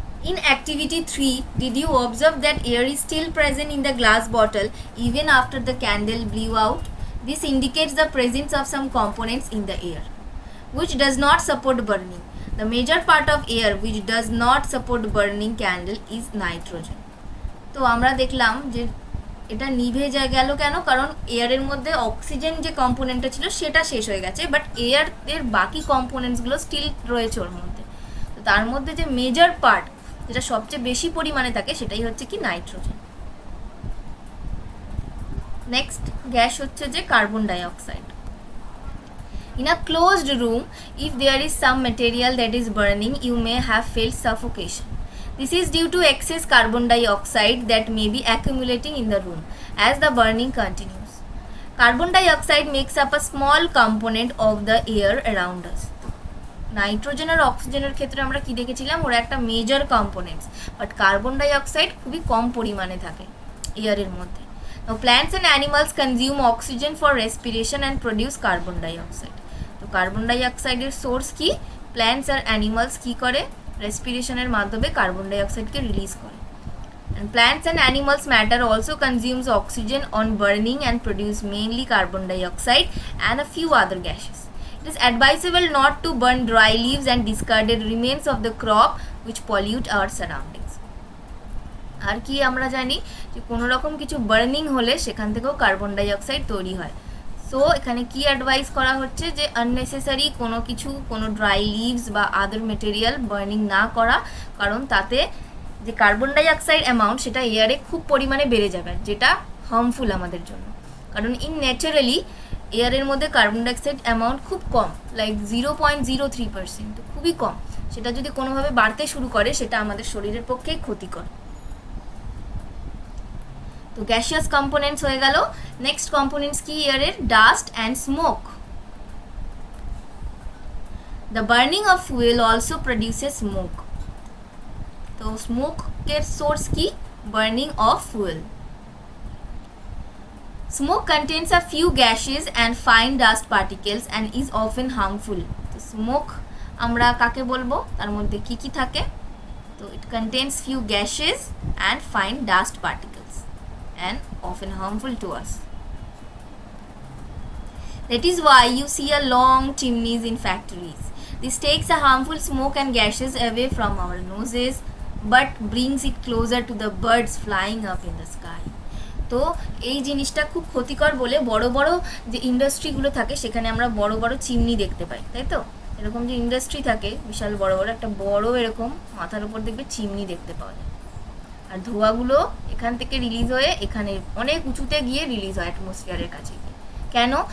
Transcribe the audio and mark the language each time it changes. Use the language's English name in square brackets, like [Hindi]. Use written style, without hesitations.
[English] In activity 3, did you observe that air is still present in the glass bottle even after the candle blew out? This indicates the presence of some components in the air which does not support burning. The major part of air which does not support burning candle is nitrogen. [Bangla] তো আমরা দেখলাম যে এটা নিভে যায় গেল কেন, কারণ এয়ারের মধ্যে অক্সিজেন যে কম্পোনেন্টটা ছিল সেটা শেষ হয়ে গেছে, বাট এয়ারের বাকি কম্পোনেন্টসগুলো স্টিল রয়েছে ওর মধ্যে। তো তার মধ্যে যে মেজর পার্ট যেটা সবচেয়ে বেশি পরিমাণে থাকে সেটাই হচ্ছে কি নাইট্রোজেন। নেক্সট গ্যাস হচ্ছে যে carbon dioxide. [English] In a closed room, if there is some material that is burning, you may have felt suffocation. This is due to excess carbon dioxide that may be accumulating in the room as the burning continues. Carbon dioxide makes up a small component of the air around us. [Bangla] Nitrogen আর অক্সিজেনের ক্ষেত্রে আমরা কি দেখেছিলাম, ওরা একটা major components, but carbon dioxide খুবই কম পরিমাণে থাকে এয়ারের মধ্যে। [English] Now plants and animals consume oxygen for respiration and produce carbon dioxide. [Bangla] তো কার্বন ডাইঅক্সাইডের সোর্স কি, প্ল্যান্টস আর অ্যানিমালস কি করে, রেসপিরেশনের মাধ্যমে কার্বন ডাইঅক্সাইডকে রিলিজ করে। [English] And plants and animals matter also consumes oxygen on burning and produce mainly carbon dioxide and a few other gases. It is advisable not to burn dry leaves and discarded remains of the crop which pollute our surroundings. [Bangla] আর কি আমরা জানি যে কোনো রকম কিছু burning হলে সেখান থেকেও কার্বন ডাইঅক্সাইড তৈরি হয়। সো এখানে কি অ্যাডভাইস করা হচ্ছে যে আননেসেসারি কোনো কিছু, কোনো ড্রাই লিভস বা আদার মেটেরিয়াল বার্নিং না করা, কারণ তাতে যে কার্বন ডাইঅক্সাইড অ্যামাউন্ট সেটা এয়ারে খুব পরিমাণে বেড়ে যাবে, যেটা হার্মফুল আমাদের জন্য। কারণ ন্যাচারালি এয়ারের মধ্যে কার্বন ডাইঅক্সাইড অ্যামাউন্ট খুব কম, লাইক 0.03%, তো খুবই কম। সেটা যদি কোনোভাবে বাড়তে শুরু করে সেটা আমাদের শরীরের পক্ষেই ক্ষতিকর। তো গ্যাসিয়াস কম্পোনেন্টস হয়ে গেল। নেক্সট কম্পোনেন্টস কি এয়ারের? [English] Dust and smoke. The burning of fuel also produces smoke. [Bangla] তো স্মোকের সোর্স কি? Burning of fuel. [English] Smoke contains a few gases and fine dust particles and is often harmful. [Bangla] তো smoke আমরা কাকে বলবো? তার মধ্যে কি কি থাকে? [English] তো it contains few gases and fine dust particles and often harmful to us. That is why you see a long chimneys in factories. This takes a harmful smoke and gases away from our noses but brings it closer to the birds flying up in the sky. [Bangla] তো এই জিনিসটা খুব ক্ষতিকর বলে বড় বড় যে ইন্ডাস্ট্রিগুলো থাকে সেখানে আমরা বড় বড় চিমনি দেখতে পাই, তাই তো? এরকম যে ইন্ডাস্ট্রি থাকে বিশাল বড় বড়, একটা বড় এরকম মাথার উপর দেখবে চিমনি দেখতে পাওয়া যায়। আর ধোঁয়াগুলো এখান থেকে রিলিজ হয়ে এখানে অনেক উঁচুতে গিয়ে রিলিজ হয় অ্যাটমসফিয়ারের কাছে গিয়ে। কেন?